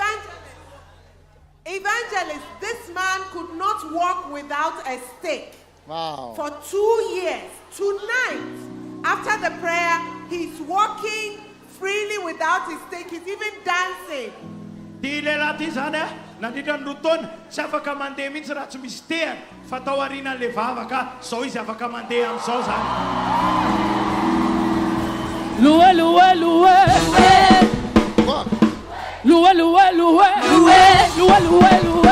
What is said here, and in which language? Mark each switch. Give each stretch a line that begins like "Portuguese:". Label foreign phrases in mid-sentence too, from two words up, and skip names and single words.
English: Evangelist, this man could not walk without a stick. Wow. For 2 years. Tonight, after the prayer, he's walking freely without his stick. He's even dancing.
Malagasy: Nandritra ny rotona tsy afaka mandeha mihitsy raha tsy misy tehany fa tao aorianan'le vava ka zao izy afaka mandeha amin'izao zany.
French: Loué, loué, loué. Loué, loué, loué. Loué, loué, loué, loué.